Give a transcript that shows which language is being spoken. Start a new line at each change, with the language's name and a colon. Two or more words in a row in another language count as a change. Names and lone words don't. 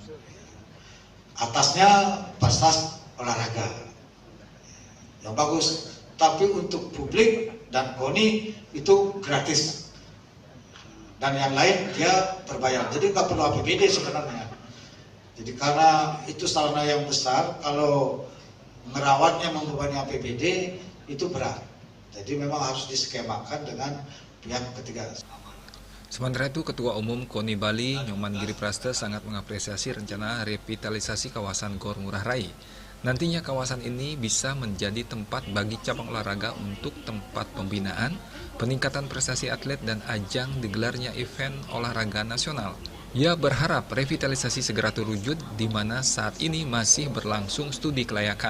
Indonesian: Atasnya fasilitas olahraga yang bagus, tapi untuk publik dan KONI itu gratis, dan yang lain dia berbayar. Jadi nggak perlu APBD sebenarnya. Jadi karena itu sarana yang besar, kalau merawatnya membebani APBD itu berat. Jadi memang harus diskemakan dengan pihak ketiga. Sementara itu, Ketua Umum KONI Bali, Nyoman Giriprasta, sangat mengapresiasi rencana revitalisasi kawasan Gor Ngurah Rai. Nantinya kawasan ini bisa menjadi tempat bagi cabang olahraga untuk tempat pembinaan, peningkatan prestasi atlet, dan ajang digelarnya event olahraga nasional. Ia berharap revitalisasi segera terwujud, di mana saat ini masih berlangsung studi kelayakan.